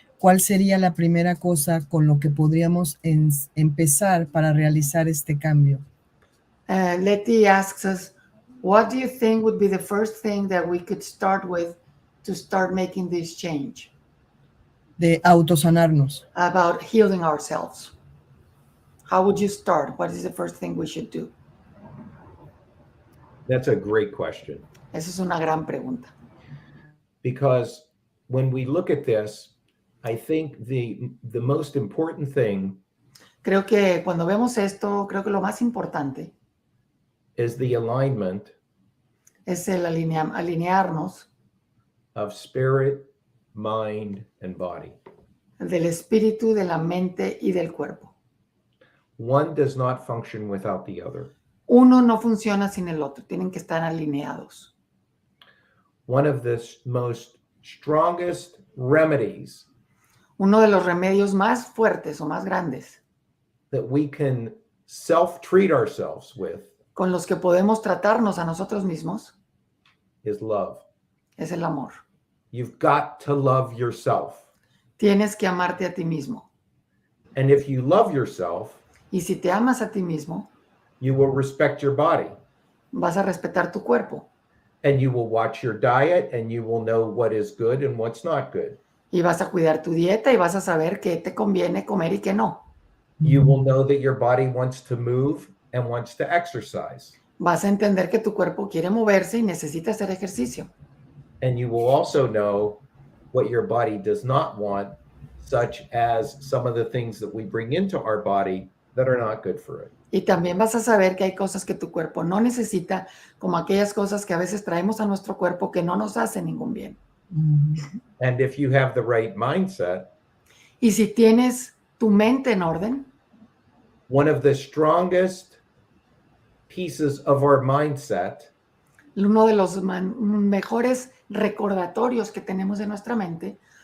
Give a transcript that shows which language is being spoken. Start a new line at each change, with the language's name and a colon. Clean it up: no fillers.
Spanish: ¿Cuál sería la primera cosa con lo que podríamos empezar para realizar este cambio?
English: Letty asks us, what do you think would be the first thing that we could start with to start making this change?
Spanish: De autosanarnos.
English: About healing ourselves. How would you start? What is the first thing we should do? That's a great question.
Spanish: Esa es una gran pregunta.
English: Because when we look at this, I think the most important thing
Spanish: Creo que cuando vemos esto, creo que lo más importante
English: is the alignment
Spanish: es el alinearnos
English: of spirit, mind, and body.
Spanish: del espíritu, de la mente y del cuerpo.
English: One does not function without the other.
Spanish: Uno no funciona sin el otro, tienen que estar alineados.
English: One of the most strongest remedies
Spanish: Uno de los remedios más fuertes o más grandes
English: that we can self-treat ourselves with
Spanish: con los que podemos tratarnos a nosotros mismos
English: is love.
Spanish: es el amor.
English: You've got to love yourself.
Spanish: Tienes que amarte a ti mismo.
English: And if you love yourself,
Spanish: Y si te amas a ti mismo,
English: you will respect your body.
Spanish: vas a respetar tu cuerpo.
English: And you will watch your diet and you will know what is good and what's not good.
Spanish: Y vas a cuidar tu dieta y vas a saber qué te conviene comer y qué no.
English: You will know that your body wants to move and wants to exercise.
Spanish: Vas a entender que tu cuerpo quiere moverse y necesita hacer ejercicio.
English: And you will also know what your body does not want, such as some of the things that we bring into our body that are not good for it.
Spanish: Y también vas a saber que hay cosas que tu cuerpo no necesita, como aquellas cosas que a veces traemos a nuestro cuerpo que no nos hacen ningún bien.
English: And if you have the right mindset,
Spanish: Y si tienes tu mente en orden,
English: one of the strongest pieces of our mindset
Spanish: uno de los mejores recordatorios que tenemos de nuestra mente